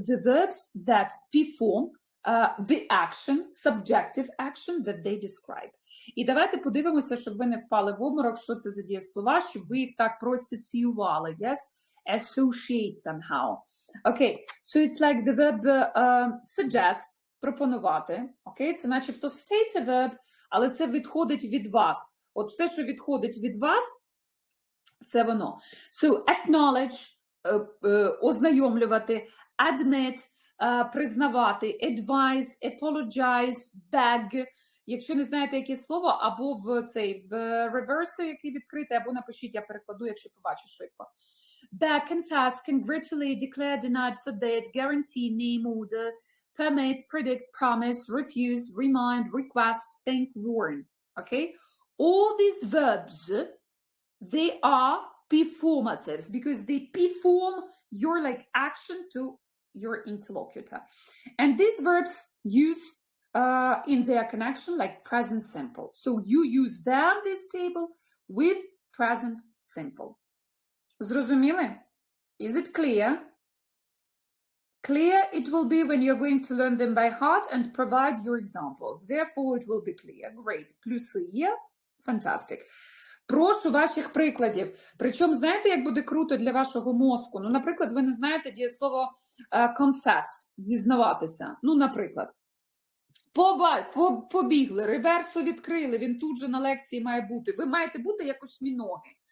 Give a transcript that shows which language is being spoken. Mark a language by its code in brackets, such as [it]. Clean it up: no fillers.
[en] The verbs that perform the action, subjective action that they describe. [uk] І давайте подивимося, щоб ви не впали в обморок, що це за дієслова, щоб ви їх так проасоціювали. [en] Yes? Associate somehow. Okay, so it's like the verb suggest, пропонувати, окей? [uk] Це начебто stative verb, але це відходить від вас. От все, що відходить від вас, це воно. [en] So, acknowledge, ознайомлювати, admit, признавати, advise, apologize, beg. [uk] Якщо не знаєте, яке слово, або в reverse, який відкритий, або напишіть, я перекладу, якщо побачу швидко. [en] Beg, confess, congratulate, declare, deny, forbid, guarantee, name, order, permit, predict, promise, refuse, remind, request, think, warn. Okay? All these verbs, they are performatives because they perform your action to your interlocutor. And these verbs use in their connection like present simple. So you use them, this table, with present simple. [uk] Зрозуміли? [en] Is it clear? Clear it will be when you're going to learn them by heart and provide your examples. Therefore, it will be clear. [uk] Great. Плюси є? Fantastic. Прошу ваших прикладів. Причому, знаєте, як буде круто для вашого мозку? Ну, наприклад, ви не знаєте дієслово confess, зізнаватися. Ну, наприклад. Побігли, реверсу відкрили, він тут же на лекції має бути. Ви маєте бути як осьміноги.